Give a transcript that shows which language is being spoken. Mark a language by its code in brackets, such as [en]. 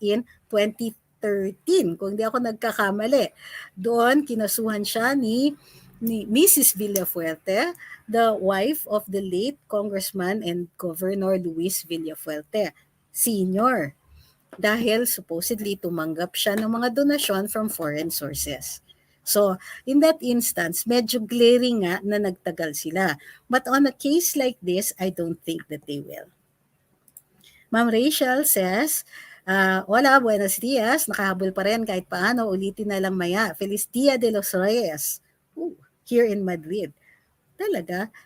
[tl] In 2013, kung di ako nagkakamali. Doon, kinasuhan siya ni Mrs. [en] Villafuerte, the wife of the late Congressman and Governor Luis Villafuerte, Sr. [tl] Dahil supposedly tumanggap siya ng mga donasyon from foreign sources. [en] So, in that instance, [tl] medyo glaring nga na nagtagal sila. [en] But on a case like this, I don't think that they will. Ma'am Rachel says, [es] hola, buenos dias. [tl] Nakahabol pa rin kahit paano. Ulitin na lang maya. [es] Feliz Dia de los Reyes. [en] Here in Madrid. [tl] Talaga?